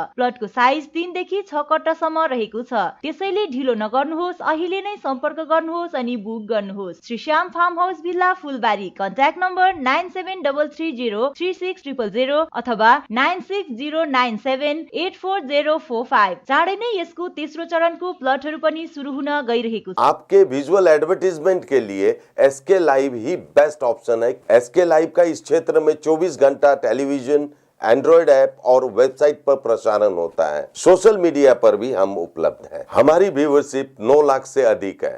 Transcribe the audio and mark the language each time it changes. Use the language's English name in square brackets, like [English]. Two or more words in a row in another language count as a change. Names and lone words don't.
[Nepali] प्लटको साइज 3 देखि 6 कट्टासम्म रहेको छ, त्यसैले ढिलो नगर्नुहोस्, अहिले नै सम्पर्क गर्नुहोस् अनि बुक गर्नुहोस्। श्रीश्याम फार्म हाउस भिल्ला, फुलबारी। [English] contact number [Nepali] 9733036000 अथवा 9609784045। चाँडै नै यसको तेस्रो चरणको प्लटहरू पनि सुरु हुन गइरहेको छ। [Hindi] आपके [English] visual advertisement [Hindi] के लिए एसके लाइव ही [English] best option [Hindi] है। एसके लाइव का इस क्षेत्र में 24 घंटा टेलीविजन, [English] Android app [Hindi] और वेबसाइट पर प्रसारण होता है। [English] social media [Hindi] पर भी हम उपलब्ध हैं। हमारी व्यूवरशिप 9 लाख से अधिक है।